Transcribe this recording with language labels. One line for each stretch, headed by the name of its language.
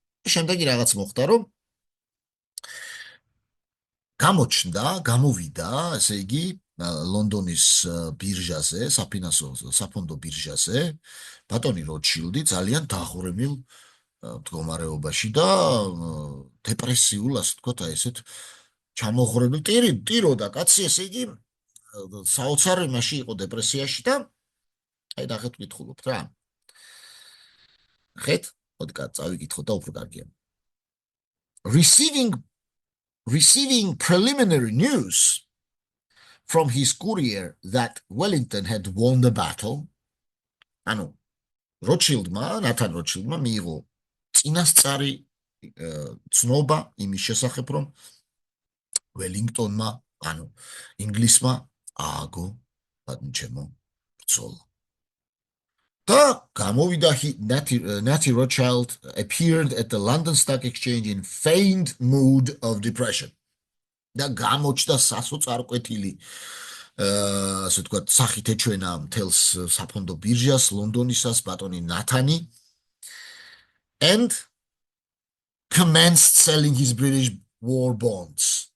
Georgian: შემდეგი რაღაც მოხდა, რომ გამოვიდა, ესე იგი, ლონდონის ბირჟაზე, საფონდო ბირჟაზე, ბატონი როტშილდი ძალიან დაღურებულ მდგომარეობაში და დეპრესიულ, ასე ვთქვათ, აი ესეთ ჩამოღრმებულ ტიროდა კაცი, ესე იგი, საოცარ იმაში იყო დეპრესიაში და აი ნახეთ ვკითხულობთ რა. ნახეთ, მოდი წავიკითხოთ და უფრო კარგია.
English: Receiving preliminary news from his courier that Wellington had won the battle.
Georgian: ანუ ნათან როტშილდმა მიიღო წინასწარი ცნობა იმის შესახებ, რომ ველინგტონმა, ანუ ინგლისმა ააგო ბატონჩემო ბრძოლა. და გამოვიდა
English: Natty Rothschild appeared at the London Stock Exchange in feigned mood of depression.
Georgian: და გამოჩნდა სასოწარკვეთილი ასე ვთქვათ, სახით ეჩვენა მთელს საფონდო ბირჟას, ლონდონისას, ბატონი ნათანი
English: and commenced selling his British war bonds.